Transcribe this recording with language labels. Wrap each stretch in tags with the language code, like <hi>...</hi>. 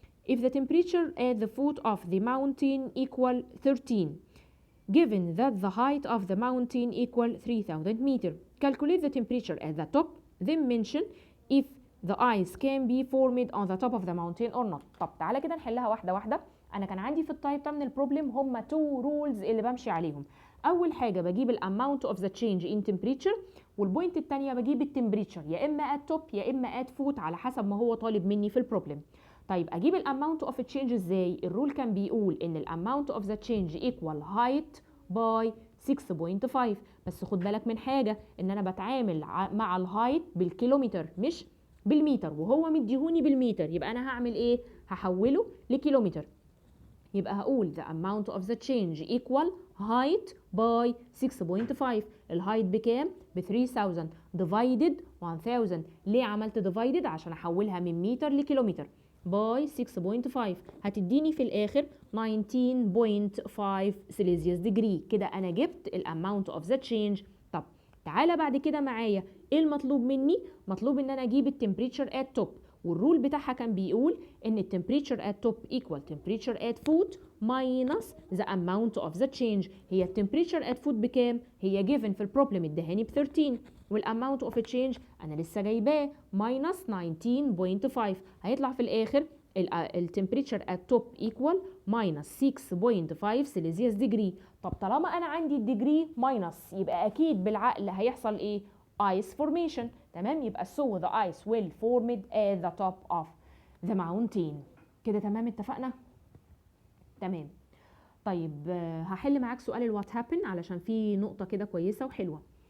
<en>If the temperature at the foot of the mountain equal 13, given that the height of the mountain equal 3000 meter, calculate the temperature at the top, then mention if the ice can be formed on the top of the mountain or not.</en> <ar>طب تعالى كده نحلها واحدة واحدة. أنا كان عندي في التايب ده من البروبلم هما 2 rules اللي بمشي عليهم. اول حاجه بجيب الاماونت اوف ذا تشينج ان تمبريتشر، والبوينت الثانيه بجيب التمبريتشر يا اما ات توب يا اما ات فوت على حسب ما هو طالب مني في البروبلم. طيب اجيب الاماونت اوف تشينج ازاي؟ الرول كان بيقول ان الاماونت اوف ذا تشينج ايكوال هايت باي 6.5، بس خد بالك من حاجه، ان انا بتعامل مع الهايت بالكيلومتر مش بالمتر، وهو مديهوني بالمتر، يبقى انا هعمل ايه؟ هحوله لكيلومتر. يبقى هقول</ar> <en>the amount of the change equal height by 6.5.</en> <ar>الهايت بكام؟ ب 3000 divided 1000. ليه عملت divided؟ عشان احولها من متر لكيلومتر by 6.5، هتديني في الاخر 19.5 سيليزيوس ديجري. كده انا جبت الاماونت اوف ذا تشينج. طب تعالى بعد كده معايا، ايه المطلوب مني؟ مطلوب ان انا اجيب التمبريتشر ات توب، والرول بتاعها كان بيقول ان التمبريتشر ات توب ايكوال تمبريتشر ات فوت ماينس ذا اماونت اوف ذا تشينج. هي التمبريتشر ات فوت بكام؟ هي جيفن في البروبلم ادهاني ب 13، والاماونت اوف تشينج انا لسه جايباه ماينس 19.5، هيطلع في الاخر التمبريتشر ات توب ايكوال ماينس 6.5 سيليزيوس ديجري. طب طالما انا عندي الديجري ماينس، يبقى اكيد بالعقل هيحصل ايه؟ ice formation. تمام، يبقى</ar> <en>so the ice will formed at the top of the mountain.</en> <ar>كده تمام، اتفقنا؟ تمام. طيب هحل معاك سؤال الوات هابن علشان في نقطة كده كويسة وحلوة.</ar>